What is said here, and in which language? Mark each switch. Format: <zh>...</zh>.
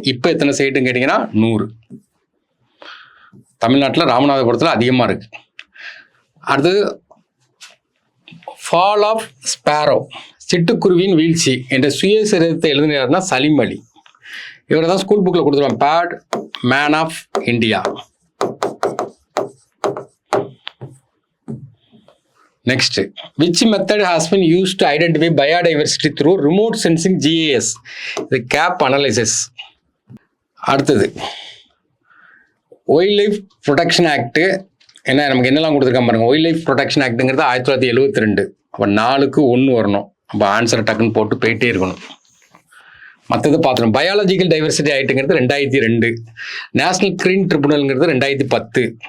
<ta>இப்போ எத்தனை சைட்டுன்னு கேட்டிங்கன்னா 100. தமிழ்நாட்டில் ராமநாதபுரத்தில் அதிகமாக இருக்கு. அடுத்து ஃபால் ஆஃப் ஸ்பேரோ சிட்டுக்குருவியின் வீழ்ச்சி என்ற சுயசரிதத்தை எழுதினார்னா சலீம் அலி. இவரை தான் ஸ்கூல் புக்கில் கொடுத்துருவாங்க, bad man of India.</ta> <en>Next, which method has been used to identify biodiversity through remote sensing GIS? The CAP analysis.</en> <ta>அடுத்தது ஒயில்ட் லைஃப் ப்ரொடெக்ஷன் ஆக்ட். என்ன நமக்கு என்னெல்லாம் கொடுத்துருக்காங்க பாருங்க. Wild life protection ஆக்ட்டுங்கிறது 1972. அப்போ 4க்கு 1 வரணும். அப்போ ஆன்சரை டக்குன்னு போட்டு போயிட்டே இருக்கணும். மற்றது பார்த்துருவோம். Biological diversity ஆக்ட்டுங்கிறது 2002. National green ட்ரிபுனல்ங்கிறது 2010.</ta>